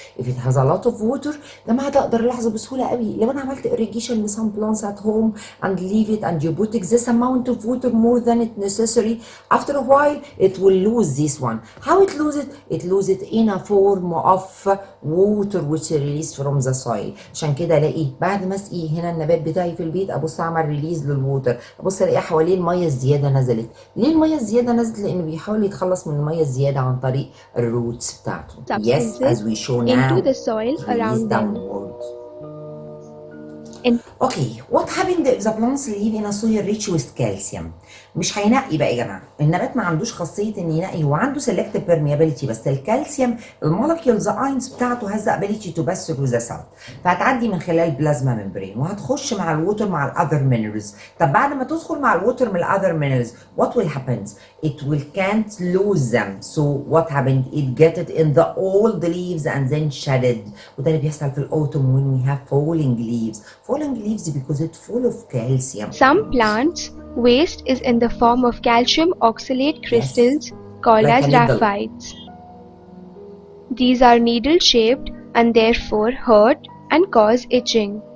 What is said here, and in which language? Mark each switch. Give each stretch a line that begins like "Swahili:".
English: If it has a lot of water,
Arabic: جماعة اقدر الاحظه بسهولة قوي. لو انا عملت
English: irrigation with some plants at home and leave it and you put excess amount of water more than it necessary, after a while it will lose this one. How it lose it? It lose it in a form of water which is released from the soil.
Arabic: عشان كده الاقي بعد ما اسقي هنا النبات بتاعي في البيت ابص اعمل ريليز للووتر، ابص الاقي حواليه المية الزيادة نزلت. ليه المية الزيادة نزلت؟ لانه بيحاول يتخلص من الميه الزياده عن طريق الروتس بتاعته.
English: Yes, as we show now. Into the soil around them. Okay, what happened if the plants live in a soil rich with calcium?
Arabic: مش هينقي بقى يا جماعه، النبات ما عندوش خاصيه ان ينقي، هو عنده selective permeability، بس الكالسيوم المولكيولز اينز بتاعته
English: has the ability to pass through the cell،
Arabic: فهتعدي من خلال البلازما ممبرين وهتخش مع الووتر مع الاذر مينرالز. طب بعد ما تدخل مع الووتر من الاذر مينرالز
English: what will happen? It will can't lose them. So what happened? It get it in the old leaves and then shedded.
Arabic: وده اللي بيحصل في الاوتوم
English: when we have falling leaves. Falling leaves because it's full of calcium. Some plants waste is in the form of calcium oxalate crystals called Like a needle. raphides. These are needle-shaped and therefore hurt and cause itching.